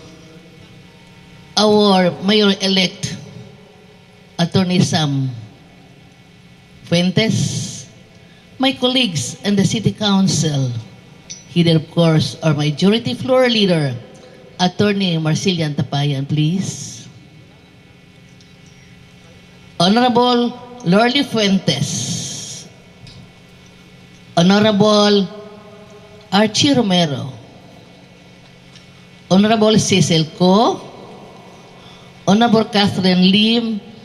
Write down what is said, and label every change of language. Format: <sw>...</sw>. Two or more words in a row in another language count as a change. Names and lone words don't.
<en>our Mayor-elect, Attorney Sam Fuentes, my colleagues and the City Council, here of course our Majority Floor Leader, Attorney Marcelian Tapayan, please. Honorable Lorly Fuentes, Honorable Archie Romero, Honorable Cecil Co, Honorable Catherine Lim,</en>